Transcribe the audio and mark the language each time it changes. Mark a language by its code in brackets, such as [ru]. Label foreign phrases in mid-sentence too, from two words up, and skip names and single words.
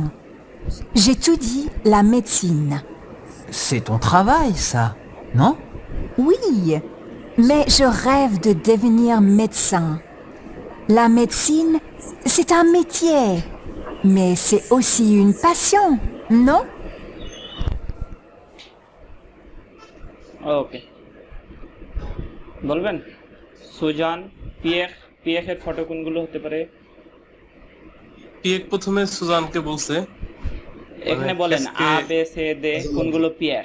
[fr] J'étudie la médecine. C'est ton travail, ça, non? Oui, mais je rêve de devenir médecin. La médecine, c'est un métier. Mais c'est aussi une passion, non? [bn] ওকে, বলবেন সুজান পিয়েখ, পিয়েখের ফটো কোনগুলো হতে পারে? পিয়েক প্রথমে সুজানকে বলছে, এখানে বলেন [fr] A B C D [bn] কোনগুলো পিয়েখ?